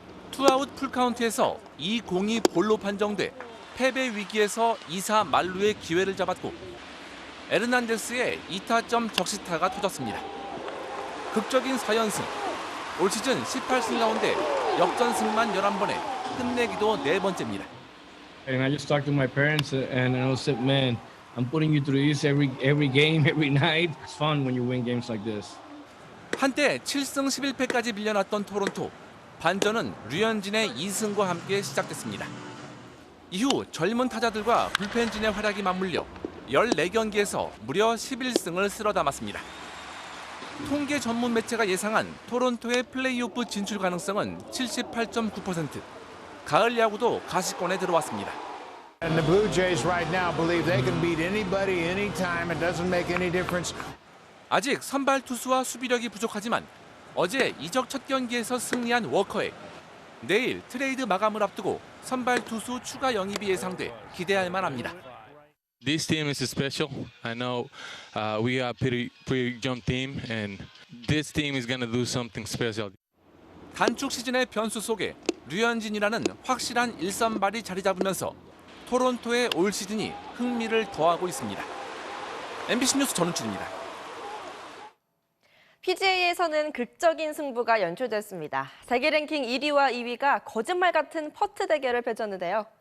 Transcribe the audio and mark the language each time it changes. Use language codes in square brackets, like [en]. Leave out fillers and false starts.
[ko] 투아웃 풀카운트에서 이 공이 볼로 판정돼 패배 위기에서 2사 만루의 기회를 잡았고 에르난데스의 2타점 적시타가 터졌습니다. 극적인 4연승, 올 시즌 18승 가운데 역전승만 11번에 끝내기도 4번째입니다. [en] And I just talked to my parents and I said, man, I'm putting you through this every game, every night. It's fun when you win games like this. [ko] 한때 7승 11패까지 밀려났던 토론토. 반전은 류현진의 2승과 함께 시작됐습니다. 이후 젊은 타자들과 불펜진의 활약이 맞물려 14경기에서 무려 11승을 쓸어 담았습니다. 통계 전문 매체가 예상한 토론토의 플레이오프 진출 가능성은 78.9%. 가을 야구도 가시권에 들어왔습니다. [en] And the Blue Jays right now believe they can beat anybody anytime. It doesn't make any difference. [ko] 아직 선발 투수와 수비력이 부족하지만 어제 이적 첫 경기에서 승리한 워커에 내일 트레이드 마감을 앞두고 선발 투수 추가 영입이 예상돼 기대할 만합니다. [en] This team is special. I know we are pretty young team, and this team is going to do something special. [ko] 단축 시즌의 변수 속에 류현진이라는 확실한 일선발이 자리 잡으면서 토론토의 올 시즌이 흥미를 더하고 있습니다. MBC 뉴스 전은출입니다. PGA에서는 극적인 승부가 연출됐습니다. 세계 랭킹 1위와 2위가 거짓말 같은 퍼트 대결을 펼쳤는데요.